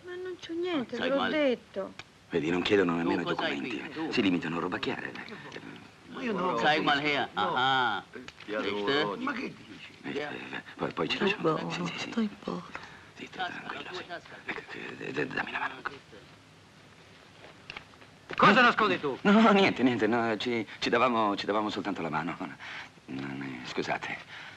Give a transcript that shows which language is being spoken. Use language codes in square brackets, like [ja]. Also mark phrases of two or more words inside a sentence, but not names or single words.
[it] Ma non c'ho niente, Sai te l'ho male. detto. Vedi, non chiedono nemmeno i cos'hai documenti. qui? Tu? Si limitano a robacchiare. [de] Zeig mal her. Aha. Siehste? [it] Ma che dici? Poi ci lasciano. Buono, stai buono. Zitto, tranquillo. Dammi la mano. Cosa nascondi tu? No, niente, no, ci davamo soltanto la mano. Scusate.